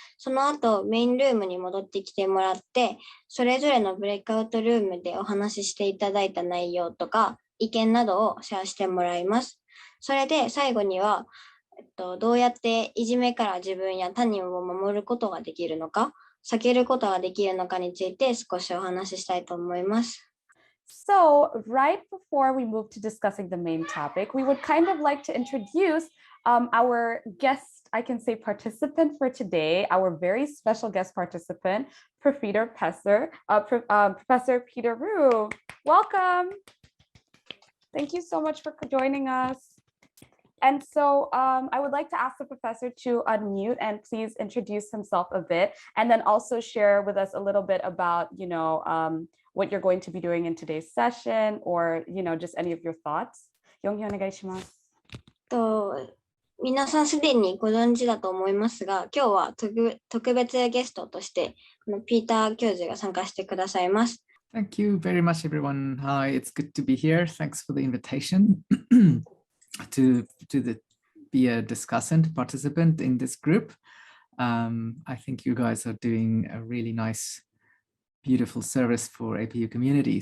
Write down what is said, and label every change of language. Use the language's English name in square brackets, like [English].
[Japanese] その後メインルームに戻ってきてもらって、それぞれのブレイクアウトルームでお話ししていただいた内容とか意見などをシェアしてもらいます。それで最後には、どうやっていじめから自分や他人を守ることができるのか、避けることができるのかについて少しお話ししたいと思います。 [English] So, right before we move to discussing the main topic, we would kind of like to introduce our guest, I can say participant for today, our very special guest participant, Professor Peter Rue. Welcome. Thank you so much for joining us. And so I would like to ask the professor to unmute and please introduce himself a bit, and then also share with us a little bit about, what you're going to be doing in today's session, or, just any of your thoughts. [Japanese] Yonghyun, onegaishimasu. 皆さんすでにご存知だと思いますが、今日は特別ゲストとしてピーター教授が参加してくださいます。 [English] Thank you very much, everyone. Hi, it's good to be here. Thanks for the invitation to be a discussant participant in this group. I think you guys are doing a really nice, beautiful service for APU community.